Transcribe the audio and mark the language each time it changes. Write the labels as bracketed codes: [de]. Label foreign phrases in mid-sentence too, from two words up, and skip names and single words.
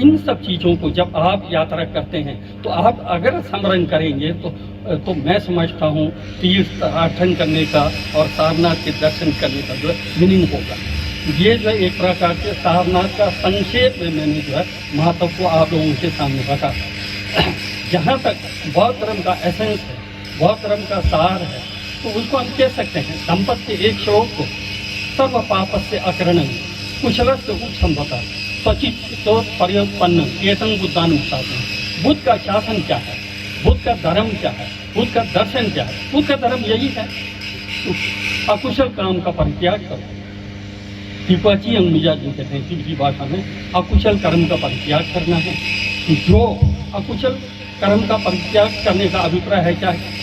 [hi] इन सब चीज़ों को जब आप यात्रा करते हैं तो आप अगर स्मरण करेंगे तो मैं समझता हूँ तीर्थ आठन करने का और सारनाथ के दर्शन करने का जो है मीनिंग होगा। ये जो एक प्रकार से सारनाथ का संक्षेप में मैंने जो है महत्व को आप लोगों के सामने रखा। जहाँ तक बौद्ध धर्म का एसेंस है, बौद्ध धर्म का सार है, तो उसको हम कह सकते हैं संपत्ति के एक श्लोक को [sa] सर्व पापस्य अकरणं कुशलस्य उपसंपदा स्वचित्तो पर्युत्पन्न एतं बुद्धानुशासनं। [hi] बुद्ध का शासन क्या है, बुद्ध का धर्म क्या है, बुद्ध का दर्शन क्या है? बुद्ध का धर्म यही है, तो अकुशल काम का परित्याग करो। तिब्बती अंग्रेजा जो कहते हैं तिब्बती भाषा में अकुशल कर्म का परित्याग करना है। जो अकुशल कर्म का परित्याग करने का अभिप्राय है क्या है?